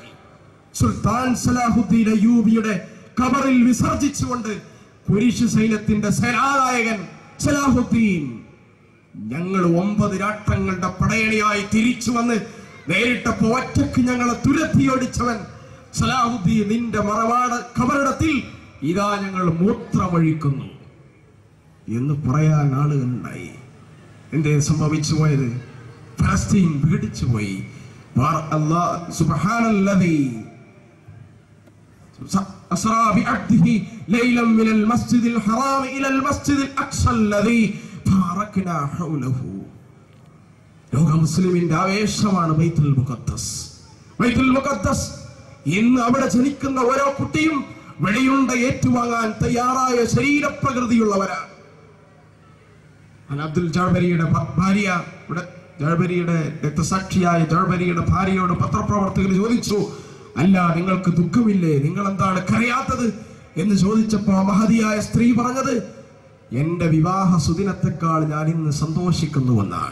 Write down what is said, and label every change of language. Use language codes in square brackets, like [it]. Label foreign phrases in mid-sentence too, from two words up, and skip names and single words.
[ml] സുൽത്താൻ സലാഹുദ്ദീൻ അയ്യൂബിയുടെ കബറിൽ വിസർജിച്ചുകൊണ്ട് കുരിശ് സൈന്യത്തിന്റെ സേനാനായകൻ സലാഹുദ്ദീൻ, ഞങ്ങൾ 9 രാഷ്ട്രങ്ങളുടെ പടയണിയായി തിരിച്ചു വന്ന് നേരിട്ടപ്പോ ഒറ്റക്ക് ഞങ്ങളെ തുരത്തിയോടിച്ചവൻ സലാഹുദ്ദീൻ, നിന്റെ മറവാട് കബറിടത്തിൽ ഇതാ ഞങ്ങൾ മൂത്രമൊഴിക്കുന്നു എന്ന് പറയാൻ ആളുകളുണ്ടായി. എന്തേ സംഭവിച്ചു പോയത്? ഫലസ്തീൻ വിഘടിച്ചു പോയി. [ar] സുബ്ഹാനല്ലദീ أسرى بعبده ليلا من المسجد الحرام إلى المسجد الأقصى الذي باركنا حوله. [ml] ലോക മുസ്ലിമിന്റെ ആവേശമാണ് ബൈത്തുൽ മുഖദ്ദസ്. ബൈത്തുൽ മുഖദ്ദസ് ഇന്ന് അവിടെ ജനിക്കുന്ന ഓരോ കുട്ടിയും വെടിയുണ്ട ഏറ്റുവാങ്ങാൻ തയ്യാറായ ശരീരപ്രകൃതിയുള്ളവരാണ്. അബ്ദുൽ ജഅബരിയുടെ ഭാര്യ, ജഅബരിയുടെ രക്തസാക്ഷിയായ ജഅബരിയുടെ ഭാര്യയോട് പത്രപ്രവർത്തകർ ചോദിച്ചു, അല്ല നിങ്ങൾക്ക് ദുഃഖമില്ലേ, നിങ്ങൾ എന്താണ് കരയാത്തത് എന്ന് ചോദിച്ചപ്പോ മഹതിയായ സ്ത്രീ പറഞ്ഞത്, എന്റെ വിവാഹ സുദിനത്തെക്കാൾ ഞാൻ ഇന്ന് സന്തോഷിക്കുന്നുവെന്നാണ്.